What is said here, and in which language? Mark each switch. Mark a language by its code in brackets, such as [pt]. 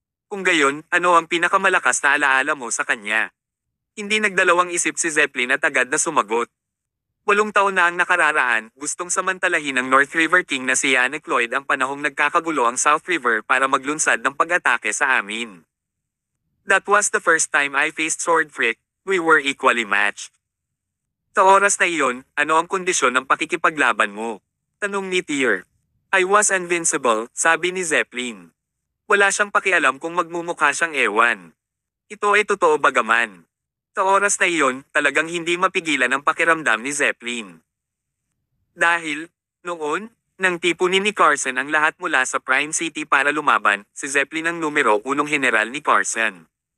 [tl] Kung gayon, ano ang pinakamalakas na alaala mo sa kanya? Hindi nagdalawang isip si Zeppelin at agad na sumagot. 8 taon na ang nakararaan, gustong samantalahin ng North River King na si Yannick Lloyd ang panahong nagkakagulo ang South River para maglunsad ng pag-atake sa amin. [en] That was the first time I faced Sword Freak, we were equally matched. [tl] Sa oras na iyon, ano ang kondisyon ng pakikipaglaban mo? Tanong ni Tyr. [en] I was invincible, [tl] sabi ni Zeppelin. Wala siyang pakialam kung magmumukha siyang ewan. Ito ay totoo bagaman. Sa oras na iyon, talagang hindi mapigilan ang pakiramdam ni Zeppelin. Dahil, noon, nang tipunin ni Carson ang lahat mula sa Prime City para lumaban, si Zeppelin ang numero 1 general ni Carson.